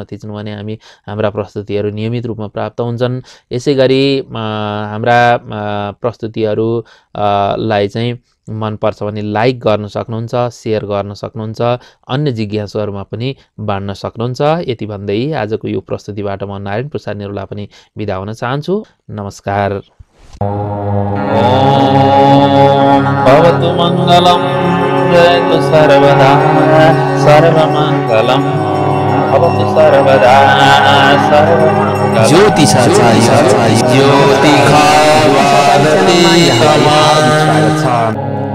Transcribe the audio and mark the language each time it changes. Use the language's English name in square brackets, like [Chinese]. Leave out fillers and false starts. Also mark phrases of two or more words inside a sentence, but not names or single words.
[Nepali] थिच्नु भने हाम्रा प्रस्तुतिहरू नियमित रूपमा प्राप्त हुन्छन् यसैगरी हाम्रा प्रस्तुतिहरू लाई चाहिँ मन पर्छ भने लाइक गर्न सक्नुहुन्छ शेयर गर्न सक्नुहुन्छ अन्य जिज्ञासुहरुमा पनि बाँड्न सक्नुहुन्छ यति भन्दै आजको यो प्रस्तुतिबाट म नारायण प्रसाद निरुला पनि बिदा हुन चाहन्छु नमस्कार [Sanskrit] ओम भवतु मंगलम जयतु सर्वदा सर्वमंगलम भवतु सर्वदा सर्वमंगलम ज्योतिषाचार्य ज्योतिषाचार्य